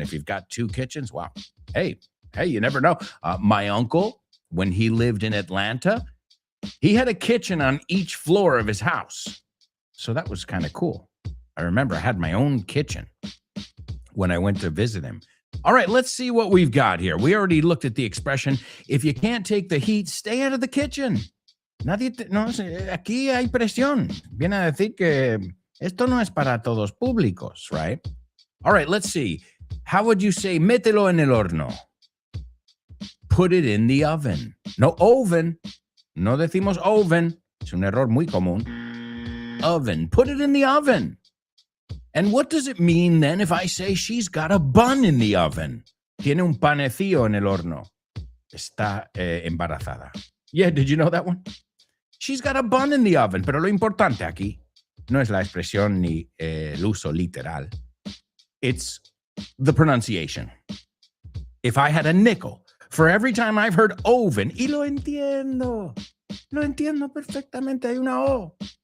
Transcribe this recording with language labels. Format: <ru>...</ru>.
<en>If you've got 2 kitchens, wow. Hey, you never know. My uncle, when he lived in Atlanta, he had a kitchen on each floor of his house. So that was kind of cool. I remember I had my own kitchen when I went to visit him. All right, let's see what we've got here. We already looked at the expression, if you can't take the heat, stay out of the kitchen.</en> <es>Aquí hay presión. Viene a decir que esto no es para todos públicos, right?</es> <en>All right, let's see. How would you say,</en> <es>mételo en el horno?</es> <en>Put it in the oven. No, oven.</en> <es>No decimos</es> <en>oven.</en> <es>Es un error muy común. Oven.</es> <en>Put it in the oven. And what does it mean then if I say she's got a bun in the oven?</en> <es>Tiene un panecillo en el horno. Está embarazada.</es> <en>Yeah, did you know that one? She's got a bun in the oven.</en> <es>Pero lo importante aquí no es la expresión ni el uso literal.</es> <en>It's the pronunciation. If I had a nickel for every time I've heard oven,</en> <es>y lo entiendo perfectamente, hay una O.</es>